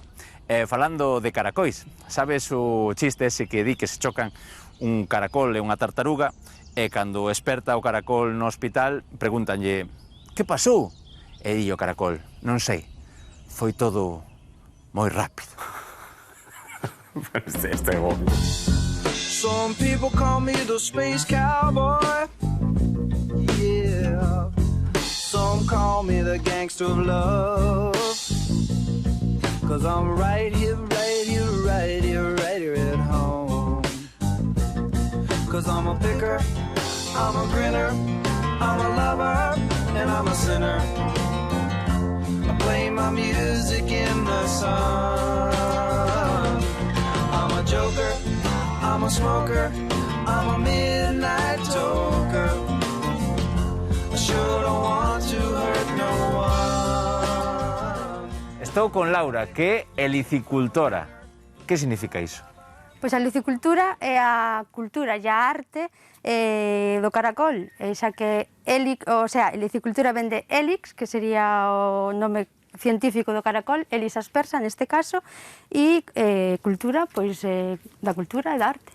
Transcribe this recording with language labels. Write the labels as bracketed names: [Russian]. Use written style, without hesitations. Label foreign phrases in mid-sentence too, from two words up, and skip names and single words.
[Galician] Falando de caracois, sabes o chiste ese que di que se chocan un caracol e unha tartaruga, e cando esperta o caracol no hospital, pregúntanlle: que pasou? E di o caracol: non sei, foi todo moi rápido. Este é bom. [English] Some people call me the space cowboy. Yeah. Some call me the gangster of love. 'Cause I'm right here, right here, right here, right here at home. 'Cause I'm a picker, I'm a grinner, I'm a lover, and I'm a sinner. I play my music in the sun. I'm a joker, I'm a smoker, I'm a midnight toker. I sure don't want to hurt no one. [Galician] Estou con Laura, que é helicicultora. Que significa iso? Pois a licicultura é a cultura e a arte do caracol, xa que helicicultura vén de helix, que sería o nome científico do caracol, Helix aspersa neste caso, e cultura, pois, da cultura e da arte.